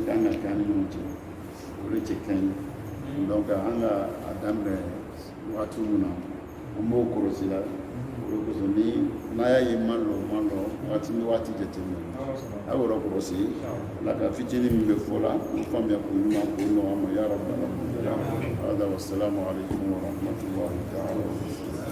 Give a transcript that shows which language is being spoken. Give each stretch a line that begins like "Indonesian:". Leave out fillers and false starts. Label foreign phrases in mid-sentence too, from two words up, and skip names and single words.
Bambara: kan ka kɛ an ni ɲɔgɔn cɛ o de cɛ ka ɲi donc an ka a daminɛ waati min na an b'o kɔlɔsi la o de kosɔn ni n'a y'a ye man lɔ waati ni waati jateminɛ a y'o yɔrɔ kɔlɔsi ala ka fitinin min bɛ fɔ la k'o faamuya k'o ɲuman k'o nɔgɔya ma
Arabic: يا رب العالمين هذا والسلام عليكم ورحمة الله تعالى